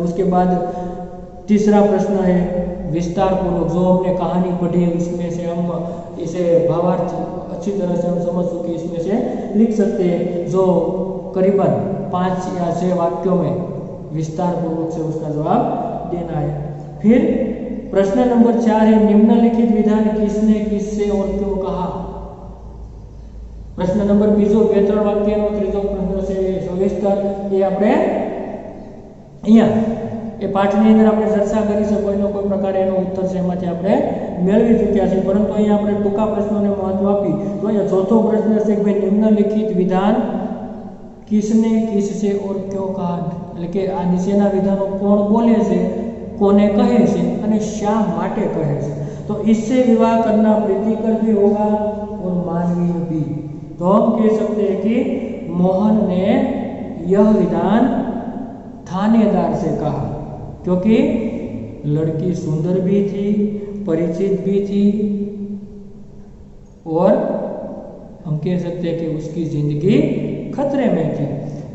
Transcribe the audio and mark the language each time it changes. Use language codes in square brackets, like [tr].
[hi] उसके बाद तीसरा प्रश्न है विस्तार पूर्वक, जो हमने कहानी पढ़ी है उसमें से हम इसे भावार्थ अच्छी तरह से हम समझ चुके, इसमें से लिख सकते हैं, जो करीबन 5 या 6 वाक्यों में विस्तार पूर्वक से उसका जवाब देना है। फिर प्रश्न नंबर 4 है, निम्नलिखित विधान किसने, किससे और क्यों कहा? प्रश्न नंबर 2 [gu] वाक्यનો ત્રીજો પ્રશ્ન છે સવિસ્તર, એ આપણે અહીંયા એ પાઠની અંદર આપણે ચર્ચા કરી છે, કોઈનો કોઈ પ્રકારે એનો ઉત્તર છે એમાંથી આપણે મેળવી ચૂક્યા છે, પરંતુ અહીંયા આપણે ટૂંકા પ્રશ્નોને મહત્વ આપી। તો અહીંયા ચોથો પ્રશ્ન છે કે ભાઈ નિમ્નલિખિત વિધાન [hi] किसने, किससे और क्यों कहा? [gu] એટલે કે આ નીચેના વિધાનો કોણ બોલે છે, કોને કહે છે અને શા માટે કહે છે? [hi] तो इससे विवाह करना प्रीतिकर भी होगा और मानवीय भी। तो हम कह सकते हैं कि मोहन ने यह विधान थानेदार से कहा क्योंकि लड़की सुंदर भी थी, परिचित भी थी और हम कह सकते हैं कि उसकी जिंदगी खतरे में थी।